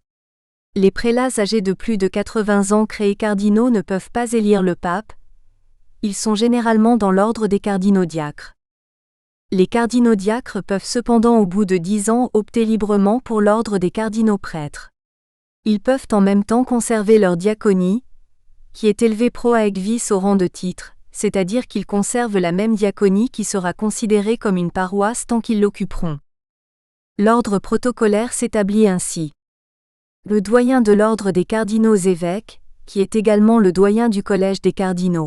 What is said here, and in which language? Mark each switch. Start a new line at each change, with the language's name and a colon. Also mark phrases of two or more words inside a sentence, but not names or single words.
French: Les prélats âgés de plus de 80 ans créés cardinaux ne peuvent pas élire le pape, ils sont généralement dans l'ordre des cardinaux diacres. Les cardinaux diacres peuvent cependant au bout de 10 ans opter librement pour l'ordre des cardinaux prêtres. Ils peuvent en même temps conserver leur diaconie, qui est élevée
Latin: pro aec vis
French: au rang de titre, c'est-à-dire qu'ils conservent la même diaconie qui sera considérée comme une paroisse tant qu'ils l'occuperont. L'ordre protocolaire s'établit ainsi. Le doyen de l'ordre des cardinaux évêques, qui est également le doyen du collège des cardinaux.